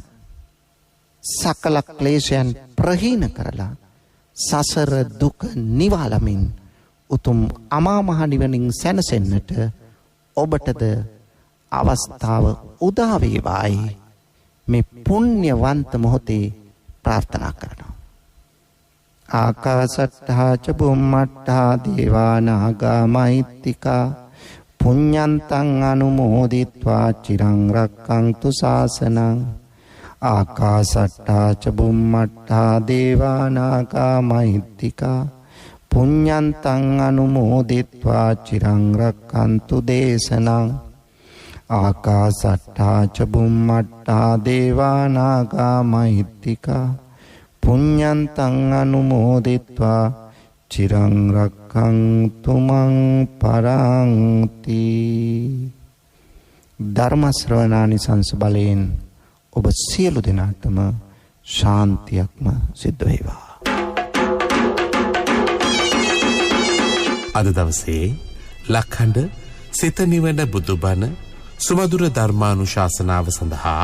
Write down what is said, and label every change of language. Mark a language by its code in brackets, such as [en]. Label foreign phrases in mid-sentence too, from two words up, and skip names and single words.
[si] සකල ක්ලේශයන් ප්‍රහීන කරලා සසර දුක නිවාලමින් උතුම් අමා මහ නිවනින් සැනසෙන්නට ඔබටද අවස්ථාව උදා වේවායි මේ පුණ්‍යවන්ත මොහොතේ ප්‍රාර්ථනා කරනවා. [pi] ආකාසට්ඨා ච බුම්මට්ඨා දේවා නාග මහිත්‍තිකා පුඤ්ඤන්තං අනුමෝදිත්වා චිරං රක්ඛන්තු ශාසනං. ආකාසට්ඨා ච බුම්මට්ඨා දේවා නාග මහිත්‍තිකා පුඤ්ඤන්තං අනුමෝදිත්වා චිරං රක්ඛන්තු දේශනං. ආකාසට්ඨා ච බුම්මට්ඨා දේවා නාග මහිත්‍තිකා පුඤ්ඤන්තං අනුමෝදිත්වා චිරං රක්ඛන්තු මං පරන්ති. [si] ධර්ම ශ්‍රවණානිසංස බලයෙන් ඔබ සියලු දෙනාටම ශාන්තියක්ම සිද්ධ වේවා. අද දවසේ ලක්ඛණ්ඩ සිත නිවන බුදුබණ සුමధుර ධර්මානුශාසනාව සඳහා